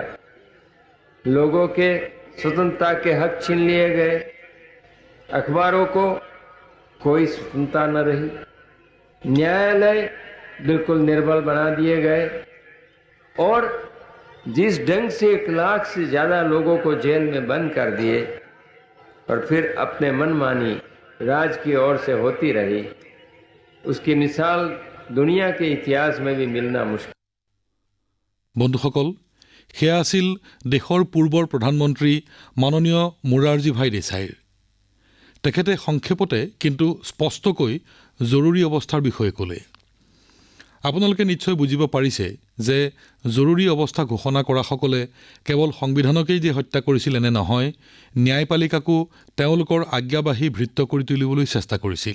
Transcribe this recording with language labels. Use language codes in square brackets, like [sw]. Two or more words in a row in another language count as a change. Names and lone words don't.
[hi] लोगों के स्वतंत्रता के हक छीन लिए गए, अखबारों को कोई स्वतंत्रता न रही, न्यायालय बिल्कुल निर्बल बना दिए गए और जिस ढंग से 1 लाख से ज़्यादा लोगों को जेल में बंद कर दिए और फिर अपने मनमानी राज की ओर से होती रही, उसकी मिसाल दुनिया के इतिहास में भी मिलना मुश्किल। [as] বন্ধুসকল, সেয়া আছিল দেশৰ পূৰ্বৰ প্ৰধানমন্ত্ৰী মাননীয় মোৰাৰজী ভাই দেশাইৰ। তেখেতে সংক্ষেপতে কিন্তু স্পষ্টকৈ জৰুৰী অৱস্থাৰ বিষয়ে ক'লে। আপোনালোকে নিশ্চয় বুজিব পাৰিছে যে জৰুৰী অৱস্থা ঘোষণা কৰাসকলে কেৱল সংবিধানকেই যে হত্যা কৰিছিল এনে নহয়, ন্যায়পালিকাকো তেওঁলোকৰ আজ্ঞাবাহী ভৃত্য কৰি তুলিবলৈ চেষ্টা কৰিছিল।